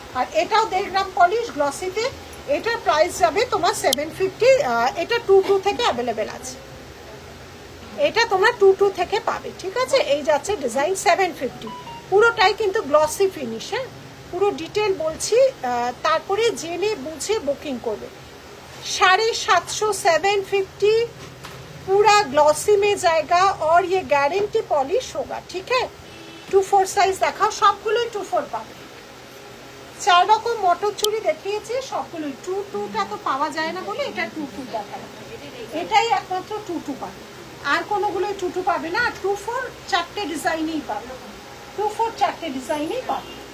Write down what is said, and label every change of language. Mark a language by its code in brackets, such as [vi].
[bn] আর এটাও 1.5 গ্রাম পলিশ গ্লসিতে, এটার প্রাইস যাবে তোমার 750। এটা 22 থেকে অ্যাভেলেবেল আছে, এটা তোমরা 22 থেকে পাবে, ঠিক আছে। এই যাচ্ছে ডিজাইন 750, পুরোটাই কিন্তু গ্লসি ফিনিশ। হ্যাঁ, পুরো ডিটেল বলছি, তারপরে জেনে বুঝে বুকিং করবে। [hi] 750 750 पूरा ग्लॉसी में जाएगा और ये गारंटी पॉलिश होगा, ठीक है। [bn] 24 সাইজ দেখাও, সবগুলোই 24 পাবে। 4 রকম মটর চুড়ি দেখিয়েছি, সবগুলোই 22টা তো পাওয়া যায় না বলে এটা 22 দেখালাম, এটাই একমাত্র 22 পাবে, আর কোনোগুলোই 22 পাবে না। আর 24 চারটে ডিজাইনেই পাবে, 24 চারটে ডিজাইনেই পাবে।